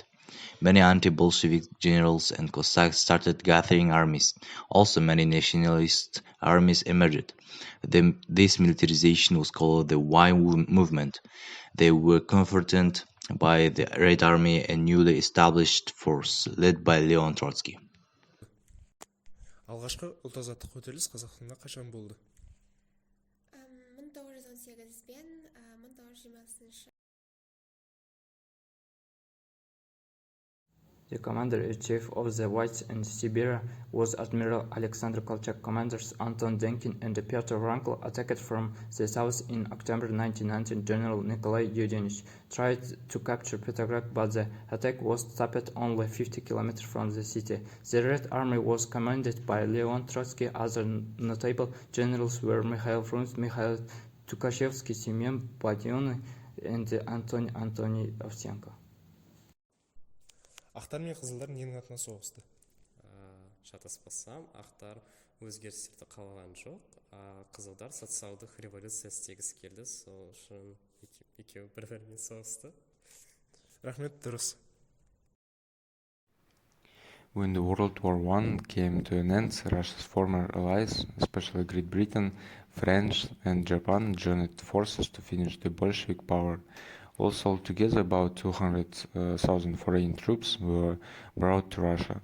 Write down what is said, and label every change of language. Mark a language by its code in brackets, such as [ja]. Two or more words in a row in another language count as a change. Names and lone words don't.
[en] Many anti-Bolshevik generals and Cossacks started gathering armies. Also, many nationalist armies emerged. This militarization was called the Y movement. They were comforted by the Red Army, a newly established force led by Leon Trotsky. [kk] Алғашқы ұлт-азаттық көтеріліс Қазақстанда қашан болды? 1918 пен 1920. [en] The commander-in-chief of the Whites in Siberia was Admiral Alexander Kolchak. Commanders Anton Denkin and Pyotr Wrangel attacked from the south in October 1919. General Nikolai Yudenich tried to capture Petrograd, but the attack was stopped only 50 kilometers from the city. The Red Army was commanded by Leon Trotsky. Other notable generals were Mikhail Frunze, Mikhail Tukhachevsky, Semyon Badion, and Antony Ovsenko. [kk] Ақтар мен қызылдар ненің атынан соғысты? Шатаспасам, ақтар өзгерістерді қалаған жоқ, қызылдар социалдық революция істегісі келді, сол үшін екеуі бір-бірімен соғысты. Рахмет, дұрыс. [en] When the World War I came to an end, Russia's former allies, especially Great Britain, France and Japan, joined forces to finish the Bolshevik power. Also, altogether, about 200,000 foreign troops were brought to Russia.